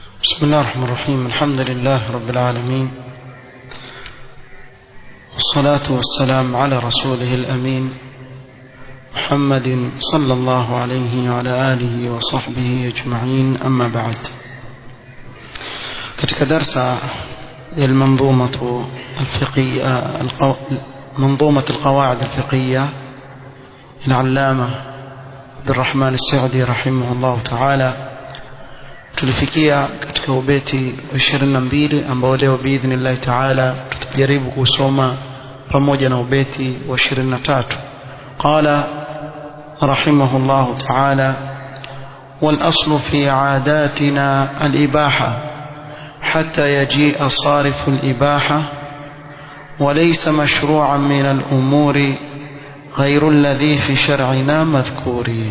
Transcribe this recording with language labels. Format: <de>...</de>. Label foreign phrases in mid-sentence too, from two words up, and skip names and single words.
<ar>بسم الله الرحمن الرحيم. الحمد لله رب العالمين، والصلاة والسلام على رسوله الأمين محمد صلى الله عليه وعلى آله وصحبه أجمعين. أما بعد،</ar> <sw>katika darsa</sw> <ar>المنظومة الفقهية منظومة القواعد الفقهية العلامة عبد الرحمن السعدي رحمه الله تعالى,</ar> <sw>tulifikia katika ubeti 22 ambao leo</sw> <ar>بإذن الله تعالى</ar> <sw>tutajaribu kusoma pamoja na ubeti wa 23.</sw> <ar>قال رحمه الله تعالى: والأصل في عاداتنا الإباحة حتى يجيء صارف الإباحة وليس مشروعا من الأمور غير الذي في شرعنا مذكور.</ar>